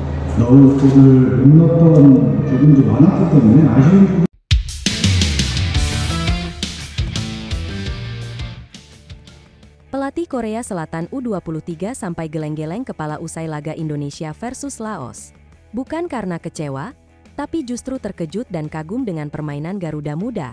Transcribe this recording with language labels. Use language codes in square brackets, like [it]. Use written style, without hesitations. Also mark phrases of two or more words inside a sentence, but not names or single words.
[ko] 넣을 골을 못 넣었던 부분도 많았기 때문에 아쉬운 부분. [id] Pelatih Korea Selatan U23 sampai geleng-geleng kepala usai laga Indonesia versus Laos. Bukan karena kecewa, tapi justru terkejut dan kagum dengan permainan Garuda Muda.